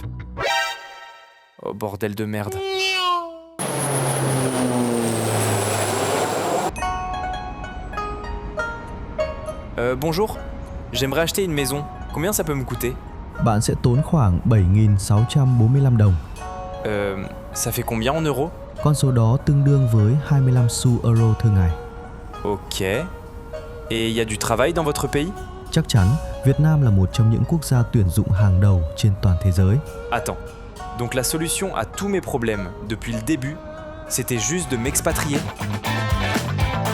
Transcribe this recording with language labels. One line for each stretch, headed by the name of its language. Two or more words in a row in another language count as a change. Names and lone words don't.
French: Oh bordel de merde. Bonjour, j'aimerais acheter une maison. Combien ça peut me coûter?
Vietnamese: Bạn sẽ tốn khoảng 7.645 đồng.
French: Ça fait combien en euros?
Vietnamese: Con số đó tương đương với 25 xu euro thường ngày.
French: Ok. Et y a du travail dans votre pays?
Vietnamese: Chắc chắn, Việt Nam là một trong những quốc gia tuyển dụng hàng đầu trên toàn thế giới.
French: Attends, donc la solution à tous mes problèmes depuis le début, c'était juste de m'expatrier?